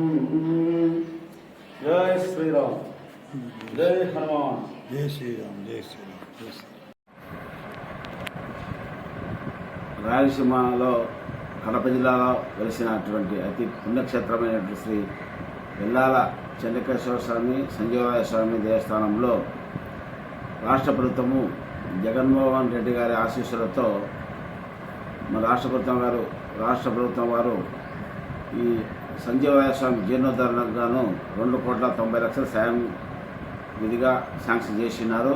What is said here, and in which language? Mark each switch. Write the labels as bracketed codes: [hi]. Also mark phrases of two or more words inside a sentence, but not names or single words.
[hi] जय श्री राम, जय हनुमान, जय श्री राम, जय श्री राम, जय श्री राम। [te] రాయలసీమలో కడప జిల్లాలో వెలిసినటువంటి అతి పుణ్యక్షేత్రమైనటువంటి శ్రీ వెల్లాల చెన్నకేశ్వర స్వామి సంజీవరాయ స్వామి దేవస్థానంలో రాష్ట్ర ప్రభుత్వము జగన్మోహన్ రెడ్డి గారి ఆశీస్సులతో మన రాష్ట్ర ప్రభుత్వం వారు ఈ సంజీవరాయ స్వామి జీర్ణోద్ధరణకు గాను 2,90,00,000 సాయం విధిగా శాంక్షన్ చేసినారు.